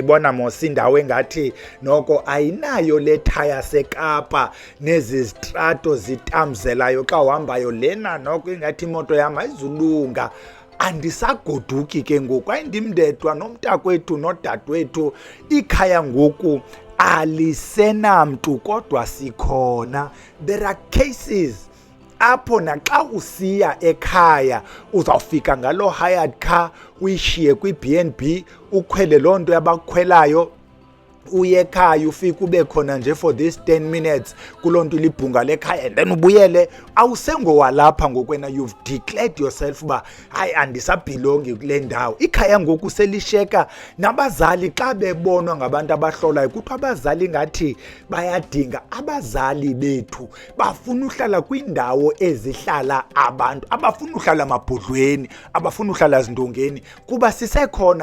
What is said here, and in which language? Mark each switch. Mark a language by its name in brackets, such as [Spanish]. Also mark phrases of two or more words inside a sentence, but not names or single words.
[Xhosa] Ibona mos indawo engathi noko ayinayo le thaya seKapa nezi zitrato zitamzelayo xa uhambayo lena, noko ingathi imoto yam ayizulunga. Andisagoduki ke ngoku, ayindimndedwa nomntakwethu nodadewethu. Ikhaya ngoku alisenamntu kodwa sikhona. [English] There are cases [Xhosa] apho naxa usiya ekhaya uzawufika ngaloo [English] hired car, [Xhosa] uyishiye kwi-B&B, ukhwele loo nto yabakhwelayo, uye ekhaya ufike ube khona nje [English] for this 10 minutes [Xhosa] kuloo nto libhunga lekhaya, [English] and then [Xhosa] ubuyele. Awusengowalapha ngokwena, [English] you've declared yourself [Xhosa] uba hayi andisabhilongi kule ndawo. Ikhaya ngoku selisheka. Nabazali xa bebonwa ngabantu abahlolayo, kuthiwa abazali ngathi bayadinga. Abazali bethu bafuna uhlala kwiindawo ezihlala abantu, abafuna uhlala mabhodlweni, abafuna uhlala zindongeni, kuba sisekhona.